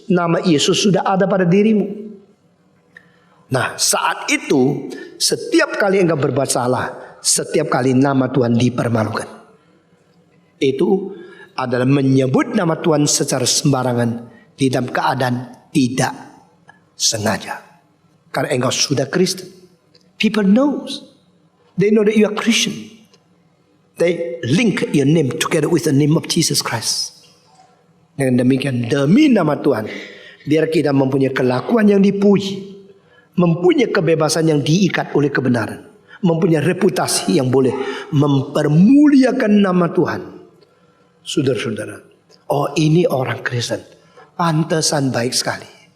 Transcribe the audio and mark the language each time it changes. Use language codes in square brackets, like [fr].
[id] Nama Yesus sudah ada pada dirimu. Nah, saat itu setiap kali engkau berbuat salah, setiap kali nama Tuhan dipermalukan, itu adalah menyebut nama Tuhan secara sembarangan di dalam keadaan tidak sengaja. Karena engkau sudah Kristen. [en] People knows. They know that you are Christian. They link your name together with the name of Jesus Christ. [id] Dengan demikian, demi nama Tuhan, biar kita mempunyai kelakuan yang dipuji, mempunyai kebebasan yang diikat oleh kebenaran, mempunyai reputasi yang boleh mempermuliakan nama Tuhan. Saudara-saudara, oh ini orang Kristen, pantesan baik sekali.